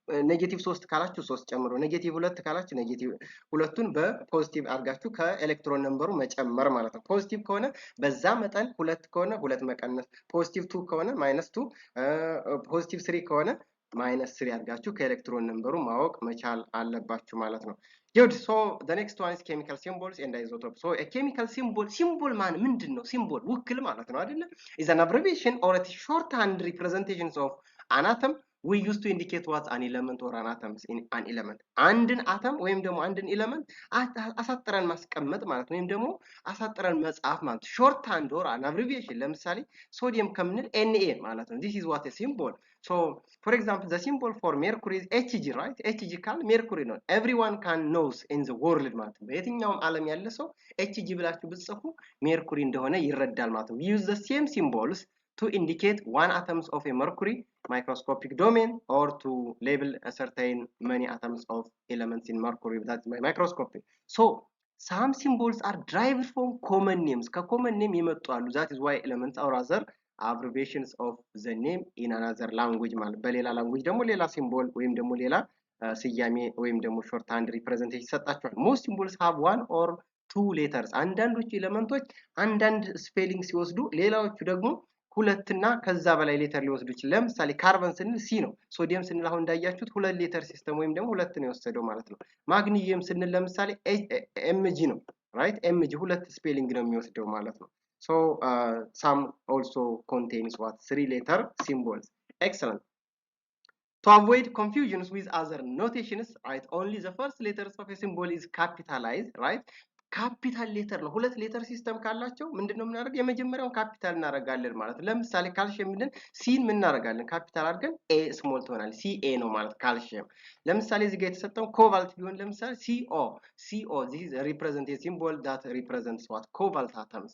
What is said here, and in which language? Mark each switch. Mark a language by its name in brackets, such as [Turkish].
[Amharic] ኔጌቲቭ 3 ካላችሁ 3 ጨምሩ፣ ኔጌቲቭ 2 ካላችሁ ኔጌቲቭ 2ቱን በፖዚቲቭ አድርጋችሁ ከኤሌክትሮን ነምበሩ መጨመር ማለት ነው። ፖዚቲቭ ከሆነ በዛ መጠን 2 ከሆነ 2 መቀነስ፣ ፖዚቲቭ 2 ከሆነ -2፣ ፖዚቲቭ 3 ከሆነ -3 አድርጋችሁ ከኤሌክትሮን ነምበሩ ማወቅ መቻል አለባችሁ ማለት ነው። [English] Good. So the next one is chemical symbols and isotopes. So a chemical symbol [Amharic] ምንድን ነው? symbol ውክል ማለት ነው አይደለ? [English] is an abbreviation or a shorthand representations of an atom we used to indicate what's an element or an atom in an element. [Amharic] አንድን አተም ወይም ደግሞ አንድን ኤሌመንት አሳጥረን ማስቀመጥ ማለት ነው፣ ወይም ደግሞ አሳጥረን መጻፍ ማለት short hand or an abbreviation። ለምሳሌ ሶዲየም ከምንል Na ማለት ነው። [English] this is what a symbol. So for example the symbol for mercury is Hg, right? [Amharic] Hg ካል ሜርኩሪ ነው። [English] everyone can knows in the world ማለት ነው። [Amharic] በየትኛውም ዓለም ያለ ሰው Hg ብላችሁ ብትጽፉ ሜርኩሪ እንደሆነ ይረዳል ማለት ነው። [English] we use the same symbols to indicate one atoms of a mercury microscopic domain or to label a certain many atoms of elements in mercury that's my microscopic. So some symbols are derived from common names. [Amharic] ከcommon name የመጡ አሉ። [English] that is why elements or other abbreviations of the name in another language [Amharic] ማለት በሌላ ላንጉዌጅ ደግሞ ሌላ ሲምቦል ወይም ደግሞ ሌላ ስያሜ ወይም ደግሞ ሾርት ሃንድ ሪፕሬዘንቴሽን ይሰጣቸዋል። [English] most symbols have one or two letters። [Amharic] አንዳንዶቹ ኤሌመንቶች አንዳንድ ስፔሊንግ ሲወስዱ ሌላዎቹ ደግሞ ሁለትና ከዛ በላይ ሌተር ሊወስዱ ይችላል። ለምሳሌ ካርበን ስንል ሲ ነው። ሶዲየም ስንል አሁን እንዳያችሁት ሁለት ሌተር ሲስተም ወይም ደግሞ ሁለት ነው የወሰደው ማለት ነው። ማግኒዚየም ስንል ለምሳሌ ኤምጂ ነው። ራይት ኤምጂ ሁለት ስፔሊንግ ነው የሚወስደው ማለት ነው። [English] so some also contains what 3 letter symbols. Excellent. To avoid confusions with other notations, right, only the first letters of a symbol is capitalized, right? [Amharic] ካፒታል ሌተር ነው። ሁለት ሌተር ሲስተም ካላቸው ምንድነው የምናደርገው? የመጀመሪያውን ካፒታል እናደርጋለን ማለት ነው። ለምሳሌ ካልሽየም ብለን ሲን ምን እናደርጋለን? ካፒታል አድርገን ኤ ስሞል ትሆናል። ሲኤ ነው ማለት ካልሽየም። ለምሳሌ እዚህ ጋር የተሰጠው ኮባልት ቢሆን ለምሳሌ ሲኦ [English] this is a representative symbol that represents what cobalt atoms.